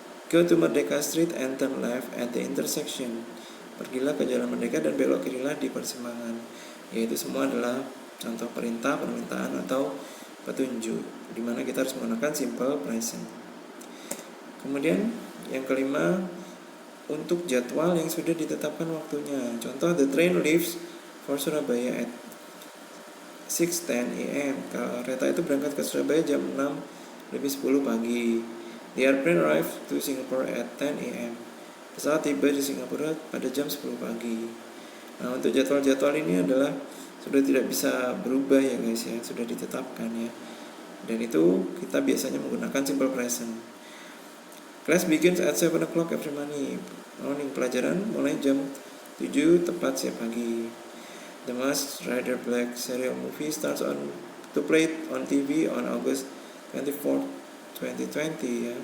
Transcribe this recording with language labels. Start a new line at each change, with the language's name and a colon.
English: Go to Merdeka Street and turn left at the intersection.
Indonesian: Pergilah ke Jalan Merdeka dan belok kirilah di persimpangan. Yaitu semua adalah contoh perintah, permintaan atau petunjuk, di mana kita harus menggunakan simple present. Kemudian yang kelima, untuk jadwal yang sudah ditetapkan waktunya.
English: Contoh, the train leaves for Surabaya at 6:10 a.m.
Indonesian: Kereta itu berangkat ke Surabaya jam 6:10 pagi.
English: The airplane arrived to Singapore at 10 a.m.
Indonesian: Pesawat tiba di Singapura pada jam 10 pagi. Nah, untuk jadwal-jadwal ini adalah sudah tidak bisa berubah ya guys ya, sudah ditetapkan ya. Dan itu kita biasanya menggunakan simple present.
English: Class begins at 7 o'clock every morning.
Indonesian: Pelajaran mulai jam 7 tepat setiap pagi.
English: The Masked Rider Black serial movie starts to play on TV on August 24, 2020 ya.